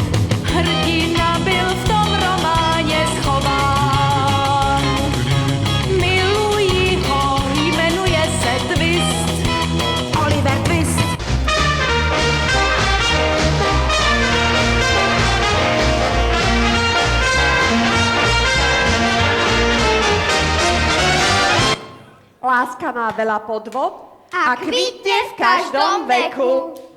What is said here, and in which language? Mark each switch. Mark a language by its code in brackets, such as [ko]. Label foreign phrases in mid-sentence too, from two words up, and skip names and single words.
[cs] Hrdina byl v tom románě schován. Miluji ho, jmenuje se Twist, Oliver Twist. [sk] Láska má veľa podvob a kvitne v každom veku.